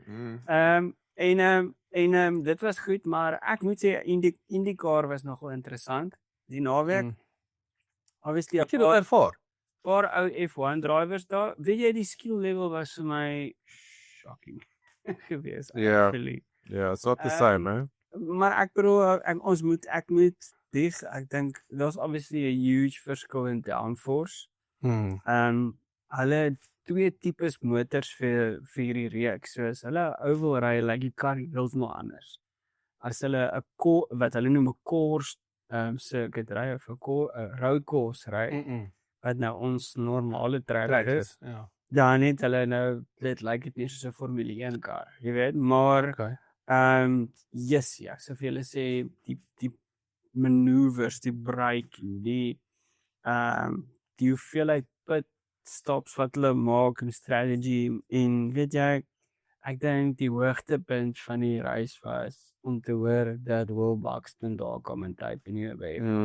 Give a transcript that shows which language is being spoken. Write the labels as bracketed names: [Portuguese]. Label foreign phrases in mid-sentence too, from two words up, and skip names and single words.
[Afrikaans] Dit was goed, maar ek moet sê IndyCar was nogal interessant. Die naweek. Obviously Ek het dit ervaar. paar ou F1 drivers daar. Weet jy die skill level was vir my shocking gewees. Ja. Actually. Ja, [English] it's not the same, [Afrikaans] hè? Maar ek bedoel ek moet dis ek dink daar's obviously 'n huge verskil in downforce. Hulle het twee tipes motors vir hierdie reeks. So as hulle oval ry, lyk die kar heeltemal anders. As hulle 'n wat hulle noem 'n [English] course circuit [Afrikaans] ry of 'n [English] road course [Afrikaans] ry, wat nou ons normale track is, Ja. dan het hulle nou dit lyk dit nie soos 'n Formule 1 kar, jy weet, maar Okay. yes, ja, so vir hulle sê die maneuvers, die braking, die hoeveelheid [English] pit stops [Afrikaans] wat hulle maak en strategy en weet jy, ek dink die hoogtepunt van die reis was om te hoor dat Will Buxton daar kom en type in hier by.